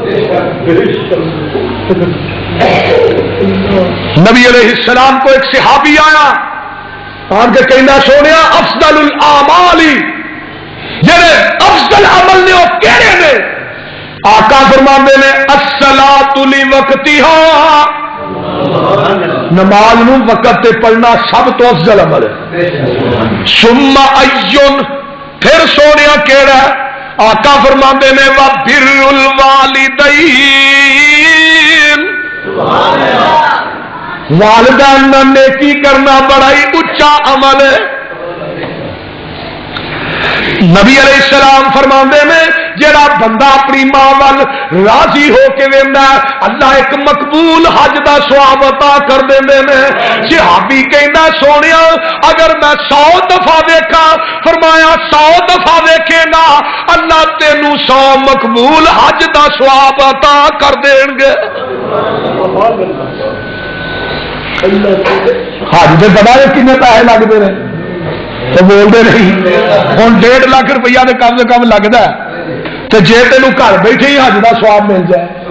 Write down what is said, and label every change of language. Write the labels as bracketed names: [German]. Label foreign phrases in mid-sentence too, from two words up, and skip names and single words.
[Punjabi] نبی علیہ السلام کو ایک صحابی آیا آن کے کہنا سونیا [Arabic] افضل الاعمال [Punjabi] جڑے افضل عمل نے وہ کہڑے نے؟ آقا فرماندے نے [Arabic] الصلاۃ لوقتہا، [Punjabi] نماز نو وقت تے پڑھنا سب تو افضل عمل ہے۔ [Arabic] ثم ایون، [Punjabi] پھر سونیا کیڑا؟ آقا فرماندے نے [Arabic] وبر الوالدین، [Punjabi] والدین نہ نیکی کرنا بڑا ہی اچا عمل ہے۔ نبی علیہ السلام فرماندے نے جڑا بندہ اپنی ماں وال راضی ہو کے ویندا اللہ ایک مقبول حج دا ثواب عطا کر دیندے نے۔ صحابی کہندا سونیا اگر میں 100 دفعہ ویکھاں، فرمایا 100 دفعہ ویکھے گا اللہ تینوں 100 مقبول حج دا ثواب عطا کر دین گے۔ حج دے پتہ ہے کنے [Urdu] پیسے لگتے ہیں تو بولتے نہیں، ہوں 1.5 لاکھ روپیہ تو کم سے کم لگتا ہے، تو جی تینوں گھر بیٹھے ہی حج کا سواب مل جائے۔